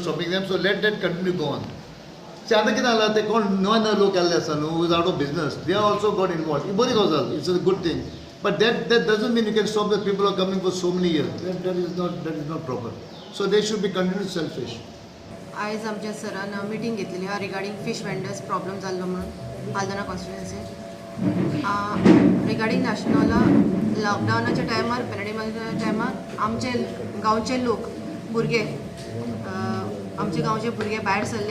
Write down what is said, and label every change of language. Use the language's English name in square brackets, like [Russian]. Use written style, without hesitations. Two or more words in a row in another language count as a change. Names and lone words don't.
[English] them, so let that continue go on. See, [Konkani] आता कितें जालां ते कोण नवे लोक येल्ले आसा न्हू, [English] who is out of business, they are also got involved. [Konkani] ही बरी गजाल, [English] it's a good thing. But that doesn't mean you can stop the people who are coming for so many years. That is not proper. So they should be continued selfish. [Konkani] आयज आमच्या सरान मिटींग घेतलेली हा [English] regarding fish vendors problem [Konkani] जाल्लो म्हणून आल्दोना [English] constituency regarding national [Konkani] लॉकडावनाच्या टायमार पॅन्डेमिकच्या टायमार आमचे गांवचे लोक भुरगे आमचे गांवचे भुरगे भायर सरले